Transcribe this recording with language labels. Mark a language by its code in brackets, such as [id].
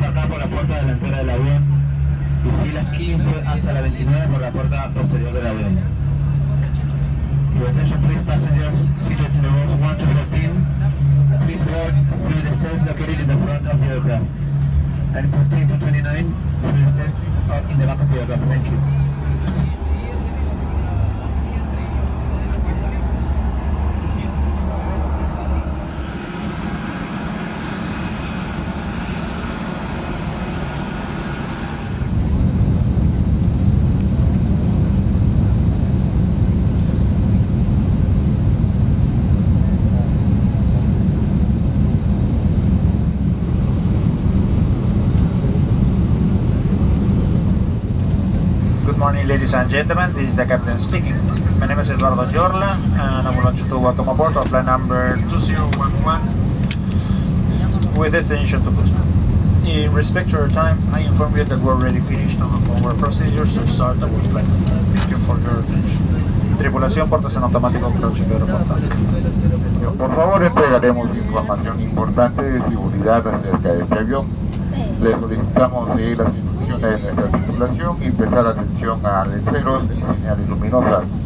[es] por la puerta delantera del avión y filas 15 hasta la 29 por la puerta posterior del avión. [en] Your attention please, passengers seated in the rows 1 to 14. Please board through the stairs located in the front of the aircraft. And 15 to 29 through the stairs in the back of the aircraft. Thank you. Good morning, ladies and gentlemen, this is the captain speaking. My name is Eduardo Giorla and I would like to welcome aboard of flight number 2011 with destination to Cusco. In respect to your time, I inform you that we're already finished on our procedures to start our flight. Thank you for your attention. [es] Tripulación, puertas en automático, [en] approaching the [es] aeropuerto. Por favor, entregaremos información importante de seguridad acerca de este avión. Le solicitamos seguir las instrucciones de nuestra tripulación y prestar atención a letreros y señales luminosas.